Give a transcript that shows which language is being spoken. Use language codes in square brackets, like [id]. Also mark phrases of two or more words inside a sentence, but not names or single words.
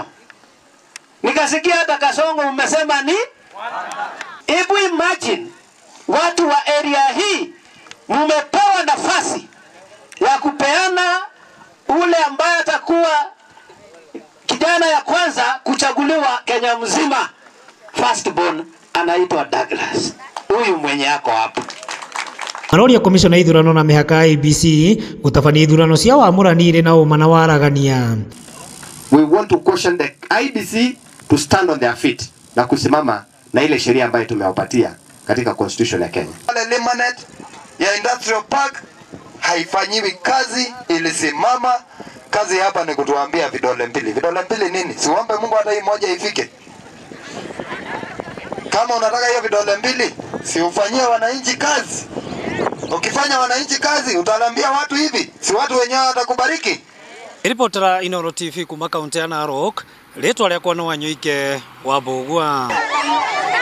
[sw] Nikasikia hata Kasongo umesema ni hebu imagine watu wa area hii mumepewa nafasi ya kupeana ule ambaye atakuwa kijana ya kwanza kuchaguliwa Kenya mzima. Firstborn anaitwa Douglas. Huyu mwenye yako hapo. [ki] Maroria komishona ithurano na mihaka IEBC gũtabania ithurano cia wamũranĩre na ũma na waragania. [en] We want to caution the IEBC to stand on their feet [sw] na kusimama na ile sheria ambayo tumewapatia katika constitution ya Kenya. Lemanet ya [en] industrial park [sw] haifanyiwi kazi, ilisimama. Kazi hapa ni kutuambia vidole mbili. Vidole mbili nini? Siombe Mungu hata hii moja ifike. Kama unataka hiyo vidole mbili, si ufanyie wananchi kazi. Ukifanya wananchi kazi, utaambia watu hivi, si watu wenyewe watakubariki. [ki] Reportera Inooro TV kuma kaunti ya Narok, letwa rĩakwa no Wanyoike wa Mbũgua.